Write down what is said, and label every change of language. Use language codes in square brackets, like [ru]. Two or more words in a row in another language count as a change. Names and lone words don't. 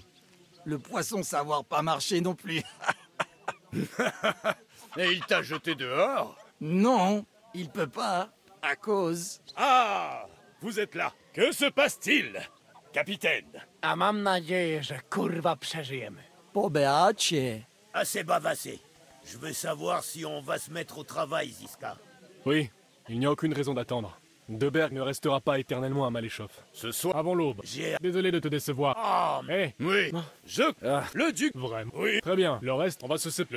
[fr] Le poisson savoir pas marcher non plus. Et il t'a jeté dehors? Non, il peut pas, à cause. Ah! Vous êtes là. Que se passe-t-il, capitaine? [pl] A mam nadzieję, że kurwa przeżyjemy. Pobeacie. [fr] Assez bavassé. Je veux savoir si on va se mettre au travail, Ziska. Oui, il n'y a aucune raison d'attendre. De Berg ne restera pas éternellement à Maléchoff. Ce soir... Avant l'aube. J'ai... Désolé de te décevoir. Ah, Eh, Oui, je... Le duc... vraiment. Oui. Très bien, le reste, on va se séparer.